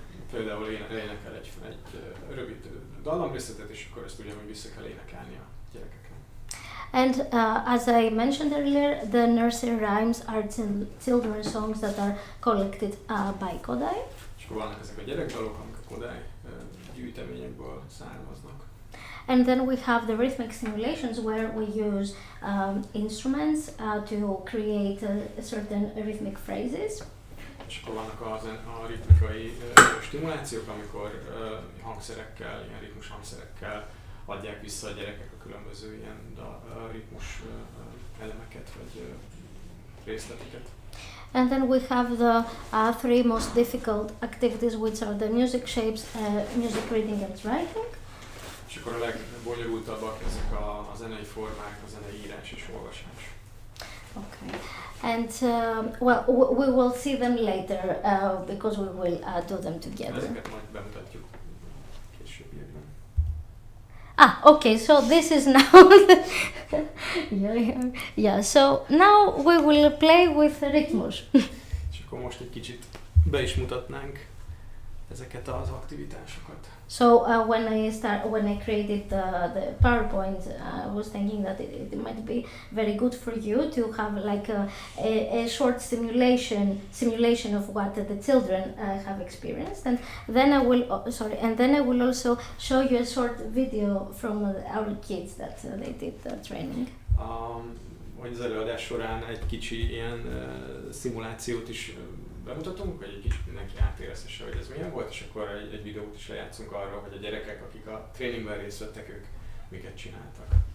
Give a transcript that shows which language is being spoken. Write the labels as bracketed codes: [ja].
[hu] Például énekel egy rövid dallamrészletet, és akkor ezt ugyanúgy vissza kell énekelni a gyerekeknek. [en] And as I mentioned earlier, the nursery rhymes are children's songs that are collected by Kodai. [hu] És akkor vannak ezek a gyerekdalok, amik a Kodai gyűjteményekből származnak. [en] And then we have the rhythmic simulations where we use instruments to create certain rhythmic phrases. [hu] És akkor vannak a ritmikai stimulációk, amikor hangszerekkel, ilyen ritmus hangszerekkel adják vissza a gyerekek a különböző ilyen ritmus elemeket vagy részleteket. [en] And then we have the 3 most difficult activities, which are the music shapes, music reading and writing. [hu] És akkor a legbonyolultabbak ezek a zenei formák, a zenei írás és olvasás. [en] Okay, and we will see them later because we will do them together. [hu] Ezeket majd bemutatjuk későbbiekben. [en] Okay, so this is now yeah, so now we will play with rhythmus. [hu] És akkor most egy kicsit be is mutatnánk ezeket az aktivitásokat. [en] So when I created the PowerPoint, I was thinking that it might be very good for you to have like a short simulation of what the children have experienced, and then I will also show you a short video from our kids that they did the training. [hu] Hogy az előadás során egy kicsi ilyen szimulációt is bemutatunk, hogy egy kicsit mindenki átérezhesse, hogy ez milyen volt, és akkor egy videót is lejátszunk arról, hogy a gyerekek, akik a tréningben részt vettek, ők miket csináltak.